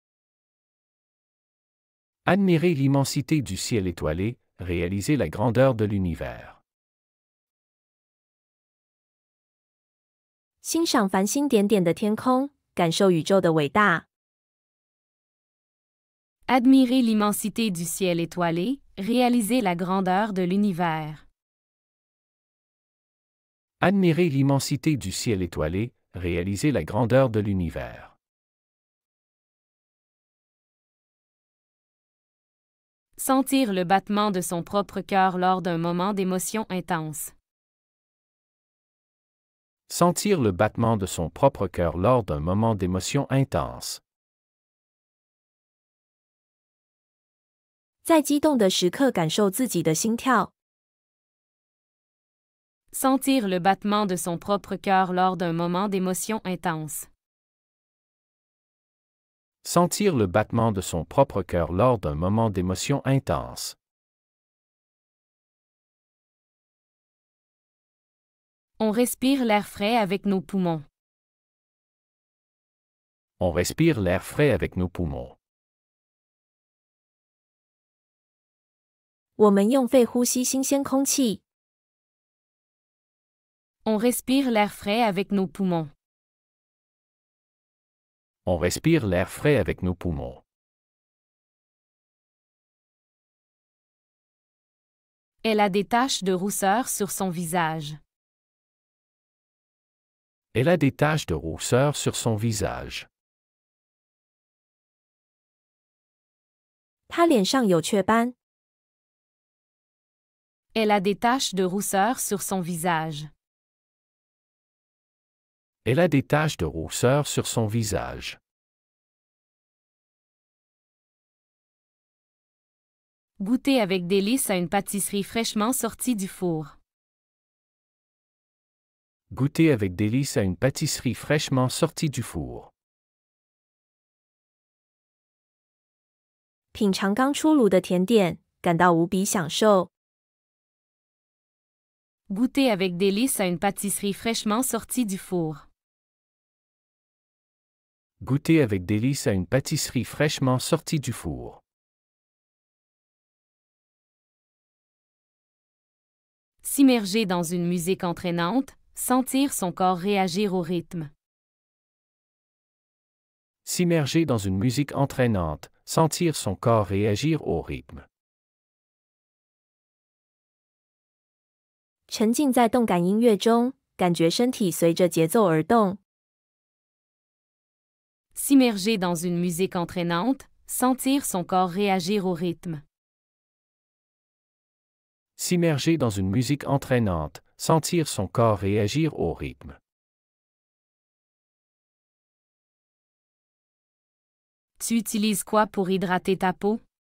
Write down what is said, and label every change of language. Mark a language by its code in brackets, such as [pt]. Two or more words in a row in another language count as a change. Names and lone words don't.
[fr] Admirer l'immensité du ciel étoilé, réaliser la grandeur de l'univers. [zh] 欣赏繁星点点的天空，感受宇宙的伟大。 [fr] Admirer l'immensité du ciel étoilé, réaliser la grandeur de l'univers. Admirer l'immensité du ciel étoilé, réaliser la grandeur de l'univers. Sentir le battement de son propre cœur lors d'un moment d'émotion intense. Sentir le battement de son propre cœur lors d'un moment d'émotion intense. [zh] 在激动的时刻感受自己的心跳。 [fr] Sentir le battement de son propre cœur lors d'un moment d'émotion intense. Sentir le battement de son propre cœur lors d'un moment d'émotion intense. On respire l'air frais avec nos poumons. On respire l'air frais avec nos poumons. [zh] 我们用肺呼吸新鲜空气。 [fr] On respire l'air frais avec nos poumons. On respire l'air frais avec nos poumons. Elle a des taches de rousseur sur son visage. Elle a des taches de rousseur sur son visage. [zh] 她脸上有雀斑。 [fr] Elle a des taches de rousseur sur son visage. Elle a des taches de rousseur sur son visage. Goûter avec délice à une pâtisserie fraîchement sortie du four. Goûter avec délice à une pâtisserie fraîchement sortie du four. [zh] 品尝刚出炉的甜点，感到无比享受。 [fr] Goûter avec délice à une pâtisserie fraîchement sortie du four. Goûter avec délice à une pâtisserie fraîchement sortie du four. S'immerger dans une musique entraînante, sentir son corps réagir au rythme. S'immerger dans une musique entraînante, sentir son corps réagir au rythme. [zh] 沉浸在动感音乐中，感觉身体随着节奏而动。 [fr] S'immerger dans une musique entraînante, sentir son corps réagir au rythme. S'immerger dans une musique entraînante, sentir son corps réagir au rythme. Tu utilises quoi pour hydrater ta peau?